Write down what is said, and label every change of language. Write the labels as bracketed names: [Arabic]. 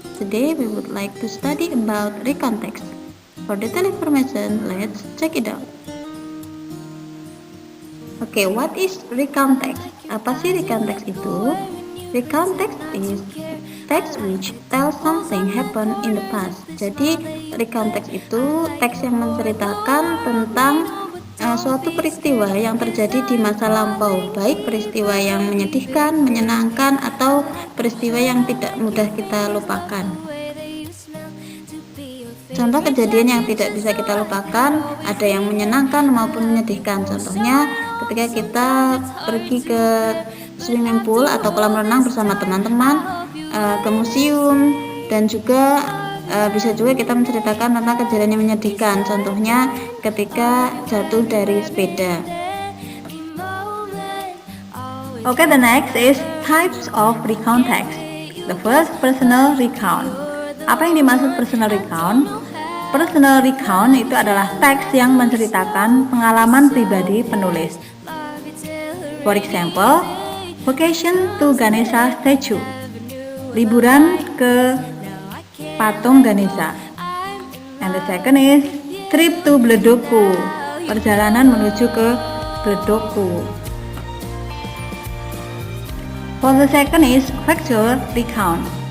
[English] Today we would like to study about recontext. For detailed information, let's check it out. Okay, what is recontext? [Indonesian] Apa sih recontext itu? [English] Recontext is text which tells something happened in the past. [Indonesian] Jadi recontext itu teks yang menceritakan tentang suatu peristiwa yang terjadi di masa lampau, baik peristiwa yang menyedihkan, menyenangkan, atau peristiwa yang tidak mudah kita lupakan. Contoh kejadian yang tidak bisa kita lupakan ada yang menyenangkan maupun menyedihkan. Contohnya ketika kita pergi ke swimming pool atau kolam renang bersama teman-teman, ke museum, dan juga bisa juga kita menceritakan tentang kejadian yang menyedihkan. Contohnya ketika jatuh dari sepeda. [English] Okay, the next is types of recontext. The first, personal recount. [Indonesian] Apa yang dimaksud personal recount? Personal recount itu adalah teks yang menceritakan pengalaman pribadi penulis. [English] For example, vacation to Ganesha statue. [Indonesian] Liburan ke patung Ganesha. [English] And the second is trip to Bledoku. [Indonesian] Perjalanan menuju ke Bledoku. [English] For the second is factual recount.